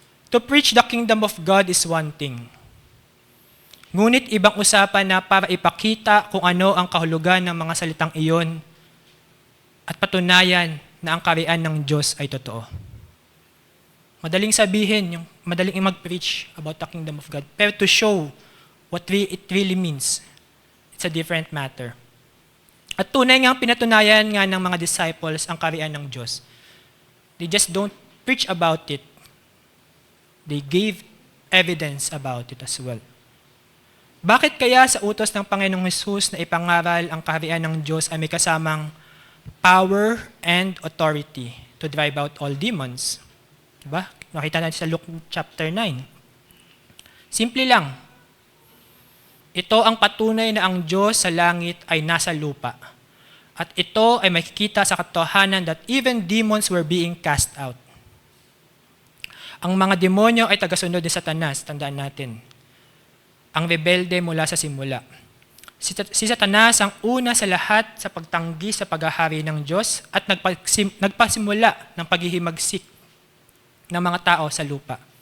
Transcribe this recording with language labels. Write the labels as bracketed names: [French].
[English] To preach the kingdom of God is one thing. [Filipino] Ngunit ibang usapan na para ipakita kung ano ang kahulugan ng mga salitang iyon at patunayan na ang kaharian ng Diyos ay totoo. Madaling sabihin, madaling mag-preach [English] about the kingdom of God. Pero to show what it really means, it's a different matter. [Filipino] At tunay nga pinatunayan nga ng mga disciples ang kaharian ng Diyos. [English] They just don't preach about it. They gave evidence about it as well. [Filipino] Bakit kaya sa utos ng Panginoong Hesus na ipangaral ang kaharian ng Diyos ay may kasamang [English] power and authority to drive out all demons? [Filipino] Diba? Nakita natin sa Luke chapter 9. Simple lang. Ito ang patunay na ang Diyos sa langit ay nasa lupa. At ito ay makikita sa katotohanan [English] that even demons were being cast out. [Filipino] Ang mga demonyo ay tagasunod ni Satanas, tandaan natin. Ang rebelde mula sa simula. Si Satanas ang una sa lahat sa pagtanggi sa paghahari ng Diyos at nagpasimula ng paghihimagsik ng mga tao sa lupa.